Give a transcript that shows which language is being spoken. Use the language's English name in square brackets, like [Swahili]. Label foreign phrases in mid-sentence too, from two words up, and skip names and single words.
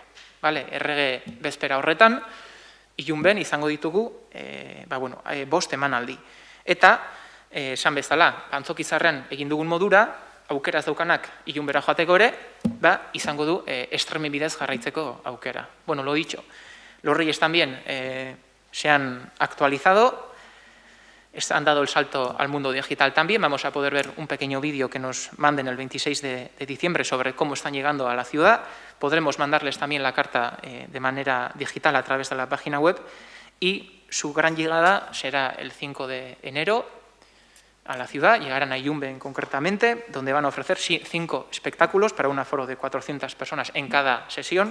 [Basque] Errege bezpera horretan, ilunben izango ditugu 5 emanaldi. Eta, esan bezala, Antzokizarrean egin dugun modura, aukeraz daukanak ilunbera joateko ere, izango du streaming bidez jarraitzeko aukera. [Spanish] Lo dicho, los Reyes también se han actualizado, han dado el salto al mundo digital también. Vamos a poder ver un pequeño vídeo que nos manden el 26 de diciembre sobre cómo están llegando a la ciudad. Podremos mandarles también la carta de manera digital a través de la página web y su gran llegada será el 5 de enero a la ciudad, llegarán a Ilunben concretamente, donde van a ofrecer 5 espectáculos para un aforo de 400 personas en cada sesión.